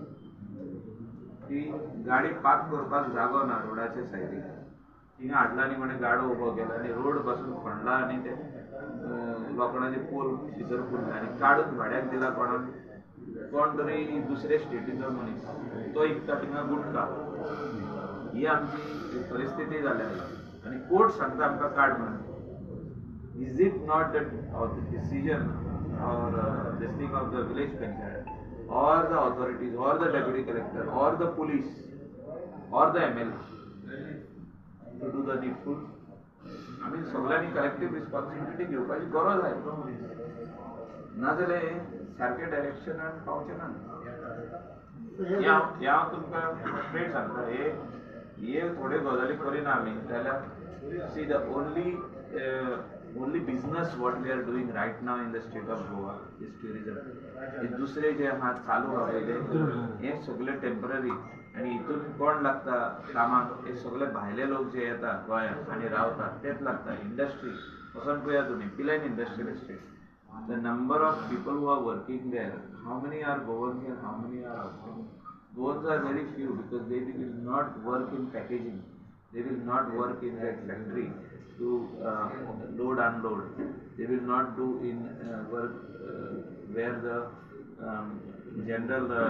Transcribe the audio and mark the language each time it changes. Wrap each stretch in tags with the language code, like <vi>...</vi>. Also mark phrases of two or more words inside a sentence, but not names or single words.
<kok>की गाडी पार्क करपाक जागो ना रोडाच्या सायडीक थिंगा हाडला आनी कोणें गाडो उबो केला आनी रोड पासून खणला आनी ते लोखणाचे पोल भितर पुरला आनी काडून भाड्याक दिला कोणाक कोण तरी दुसरे स्टेटीचो मनीस तो इकता थिंगा गुटखा ही आमची परिस्थिती जाल्या आनी कोर्ट सांगता आमकां काड म्हणून</kok> <en>is it not the decision or this thing of the village panchayat or the authorities or the deputy collector or the police or the MLA to do the needful</en> <kok>आमी सगळ्यांनी</kok> <en>collective responsibility</en> <kok>घेवपाची गरज आहे नाजाल्यार सारके डायरेक्शनान पावचे ना हांव तुमकां स्ट्रेट सांगता हे थोडे गजाली करिना आमी जाल्यार</kok> <en>see the only business what we are doing right now in the state of Goa is tourism.</en> <kok>हे दुसरे जे आहा चालू आहा हे सगळे टेम्पररी आनी हितून कोण लागता कामाक हे सगळे भायले लोक जे येता गोंयांत आनी रावतात तेच लागता इंडस्ट्री वचून पळया तुमी</kok> <en>Pilayan Industrial Estate the number of people who are working there how many are Goans and how many are outside Goans are very few because they will not work in packaging they will not work in that factory to load unload they will not do in work where the general</en>